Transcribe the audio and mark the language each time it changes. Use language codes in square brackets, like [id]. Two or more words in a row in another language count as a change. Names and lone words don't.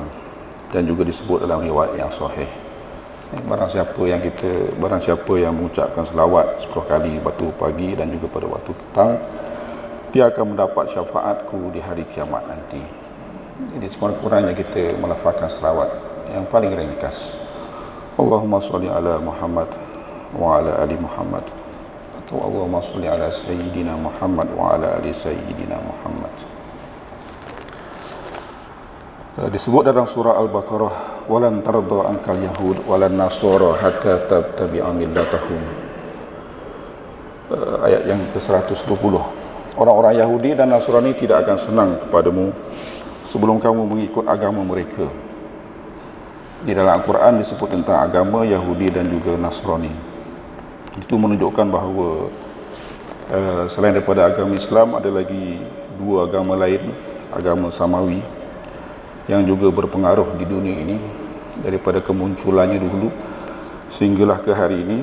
[ms] Dan juga disebut dalam riwayat yang sahih, barang siapa yang mengucapkan selawat 10 kali waktu pagi dan juga pada waktu petang, dia akan mendapat syafaatku di hari kiamat nanti. Jadi sekurang-kurangnya kita melafazkan selawat yang paling ringkas, [ar] اللهم صل على محمد وعلى آل محمد, atau اللهم صل على سيدنا محمد وعلى آل سيدنا محمد. [ms] Disebut dalam surah Al-Baqarah, [ar] ولن ترضى عنك اليهود ولن النصارى حتى تتبع ملتهم. [ms] Ayat yang ke-120. Orang-orang Yahudi dan Nasrani tidak akan senang kepadamu sebelum kamu mengikut agama mereka. Di dalam Al-Quran disebut tentang agama Yahudi dan juga Nasrani. Itu menunjukkan bahawa selain daripada agama Islam, ada lagi dua agama lain, agama Samawi, yang juga berpengaruh di dunia ini daripada kemunculannya dulu sehinggalah ke hari ini.